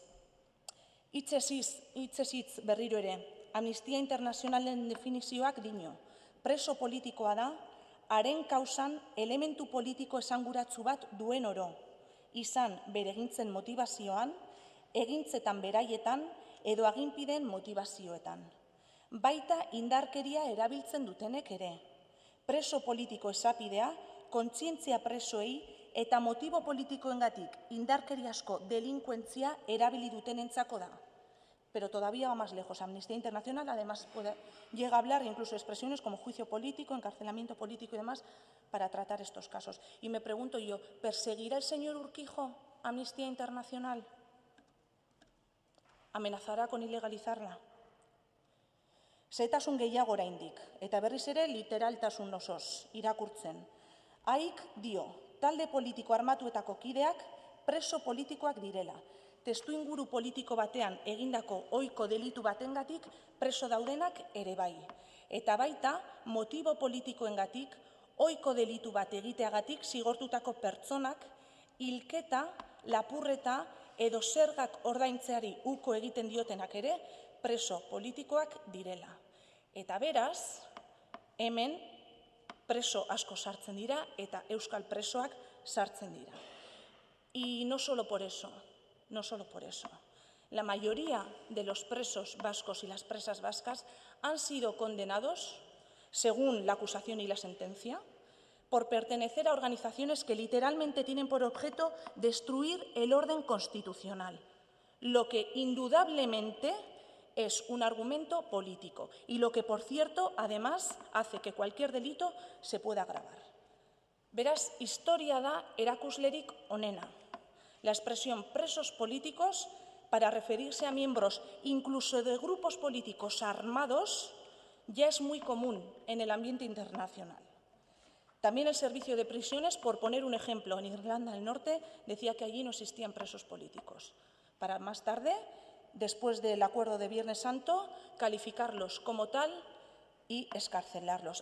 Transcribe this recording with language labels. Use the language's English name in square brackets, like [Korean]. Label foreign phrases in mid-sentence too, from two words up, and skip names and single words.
[Basque] Hitzez hitz berriro ere, Amnistia Internazionalen definizioak dio, preso politikoa da, haren kausan elementu politiko esanguratsu bat duen oro, izan bere egintzen motivazioan, egintzetan beraietan edo aginpideen motivazioetan. Baita indarkeria erabiltzen dutenek ere. Preso politiko esapidea, kontzientzia presoei eta motibo politikoengatik indarkeriazko delinkuentzia erabili dutenentzako da. [Spanish] Pero todavía va más lejos. Amnistía Internacional, además, llega a hablar incluso de expresiones como juicio político, encarcelamiento político y demás, para tratar estos casos. Y me pregunto yo, ¿perseguirá el señor Urquijo Amnistía Internacional? ¿Amenazará con ilegalizarla? [Basque] Zehetasun gehiago oraindik, eta berriz ere literaltasun osoz irakurtzen. Haik dio, talde politiko armatuetako kideak preso politikoak direla. Testuinguru politiko batean egindako ohiko delitu batengatik preso daudenak ere bai. Eta baita, motibo politikoengatik, ohiko delitu bat egiteagatik zigortutako pertsonak, hilketa, lapurreta edo zergak ordaintzeari uko egiten diotenak ere, preso politikoak direla. Eta beraz, hemen preso asko sartzen dira eta euskal presoak sartzen dira. [Spanish] Y no solo por eso, no solo por eso. La mayoría de los presos vascos y las presas vascas han sido condenados, según la acusación y la sentencia, por pertenecer a organizaciones que literalmente tienen por objeto destruir el orden constitucional, lo que indudablemente es un argumento político y lo que, por cierto, además hace que cualquier delito se pueda agravar. [Basque] Beraz, historia da erakuslerik onena. [Spanish] La expresión presos políticos, para referirse a miembros incluso de grupos políticos armados, ya es muy común en el ambiente internacional. También el Servicio de Prisiones, por poner un ejemplo, en Irlanda del Norte, decía que allí no existían presos políticos, para más tarde, después del acuerdo de Viernes Santo, calificarlos como tal y excarcelarlos.